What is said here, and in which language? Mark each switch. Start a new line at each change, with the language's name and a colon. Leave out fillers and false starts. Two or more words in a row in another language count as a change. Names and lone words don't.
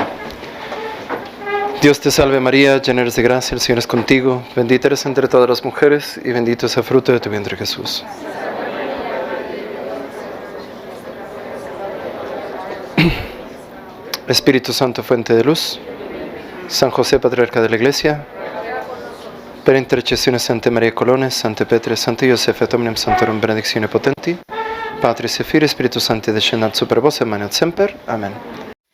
Spanish: Dios te salve María, llena eres de gracia, el Señor es contigo. Bendita eres entre todas las mujeres y bendito es el fruto de tu vientre Jesús. Espíritu Santo, fuente de luz. San José, patriarca de la Iglesia.
Latin: Per intercessione Santa Maria Colones, Sante Petre, Sante Iosefe, et omnium Santorum benedictione potenti. Patris et Filii Spiritus Sancti descendat super vos et manet semper. Amen.